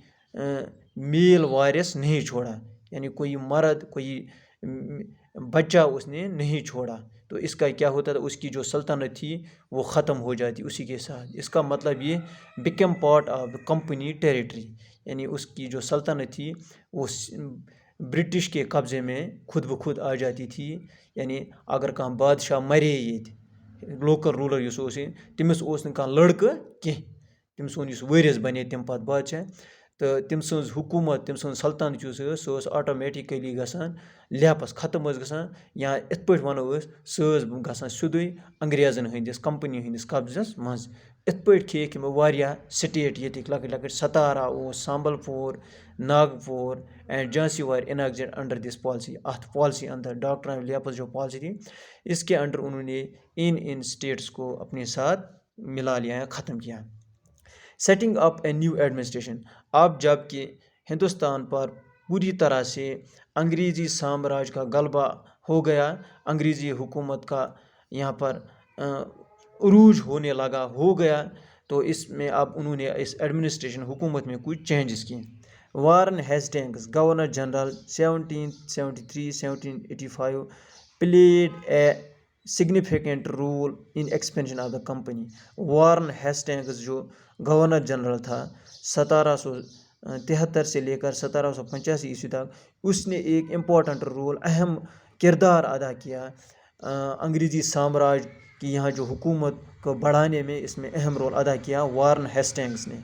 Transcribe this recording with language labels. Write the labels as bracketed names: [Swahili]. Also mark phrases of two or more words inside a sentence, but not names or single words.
[Urdu] میل وارث نہیں چھوڑا، یعنی کوئی مرد، کوئی بچہ اس نے نہیں چھوڑا، تو اس کا کیا ہوتا تھا، اس کی جو سلطنت تھی وہ ختم ہو جاتی اسی کے ساتھ. اس کا مطلب یہ [English] become part of the company territory, [Urdu] یعنی اس کی جو سلطنت تھی وہ برٹش کے قبضے میں خود بخود آ جاتی تھی. [Kashmiri] یعنی اگر کانٛہہ بادشاہ مرے ییٚتہِ، لوکل رولر یُس اوس تٔمِس اوس نہٕ کانٛہہ لڑکہٕ کینٛہہ، تٔمۍ سُنٛد یُس وٲرِث بنے تمہِ پتہٕ بادشاہ، تہٕ تٔمۍ سٕنٛز حکوٗمت، تٔمۍ سٕنٛز سلطنت یُس ٲس سۄ ٲس آٹومیٹِکلی گژھان لیپس، ختم ٲس گژھان، یا یِتھ پٲٹھۍ وَنو أسۍ سۄ ٲس گژھان سیوٚدُے انگریزن ہٕنٛدِس کمپنی ہٕنٛدِس قبضس منٛز. یِتھ پٲٹھۍ کھیٚیِکھ یِمو واریاہ سٹیٹ ییٚتِکۍ لۄکٕٹۍ لۄکٕٹۍ. [English] Satara اوس, Sambalpur, Nagpur and Jhansi were annexed under this policy. [Urdu] اتھ پالیسی اندر ڈاکٹرائن آف لیپس جو پالیسی تھی، اس کے انڈر انہوں نے ان اسٹیٹس کو اپنے ساتھ ملا لیا یا ختم کیا. [English] setting up a new administration, [Urdu] اب جب کہ ہندوستان پر پوری طرح سے انگریزی سامراج کا غلبہ ہو گیا، انگریزی حکومت کا یہاں پر عروج ہونے لگا، ہو گیا، تو اس میں اب انہوں نے اس ایڈمنسٹریشن حکومت میں کچھ چینجز کیے. [English] Warren Hastings Governor General 1773-1785 played a significant role in expansion of the company. [Urdu] وارن ہیسٹنگز جو گورنر جنرل تھا 1773 سے لے کر 1785 عیسوی تک، اس نے ایک [English] important role, [Urdu] اہم کردار ادا کیا انگریزی سامراج کی یہاں جو حکومت کو بڑھانے میں، اس میں اہم رول ادا کیا وارن ہیسٹنگز نے.